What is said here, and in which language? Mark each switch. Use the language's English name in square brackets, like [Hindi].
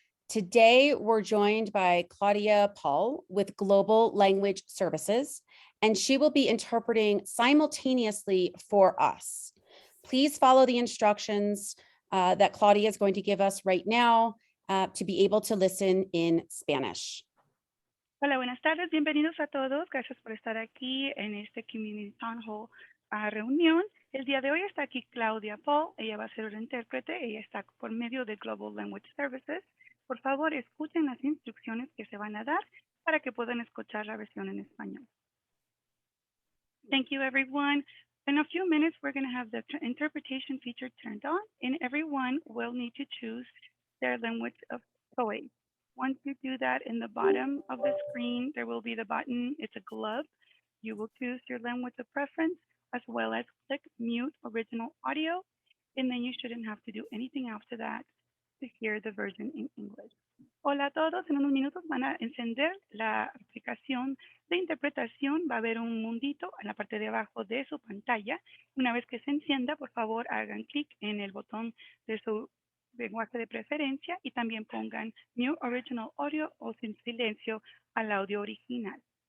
[English] Today, we're joined by Claudia Paul with Global Language Services, and she will be interpreting simultaneously for us. Please follow the instructions that Claudia is going to give us right now to be able to listen in Spanish. [Spanish] Hola, buenas tardes, bienvenidos a todos. Gracias por estar aquí en este [English] Community Town Hall [Spanish] reunión. El día de hoy está aquí Claudia Paul, ella va a ser una intérprete, ella está por medio de Global Language Services. Por favor, escuchen las instrucciones que se van a dar para que puedan escuchar la versión en español. [English] Thank you, everyone. In a few minutes, we're going to have the interpretation feature turned on, and everyone will need to choose their language of choice. Once you do that, in the bottom of the screen, there will be the button. It's a glove. You will choose your language of preference, as well as click mute original audio, and then you shouldn't have to do anything after that to hear the version in English. [Spanish] Hola a todos, en unos minutos van a encender la aplicación de interpretación. Va a haber un mundito en la parte de abajo de su pantalla. Una vez que se encienda, por favor, hagan clic en el botón de su lenguaje de preferencia y también pongan [English] Mute Original Audio [Spanish] o sin silencio al audio original.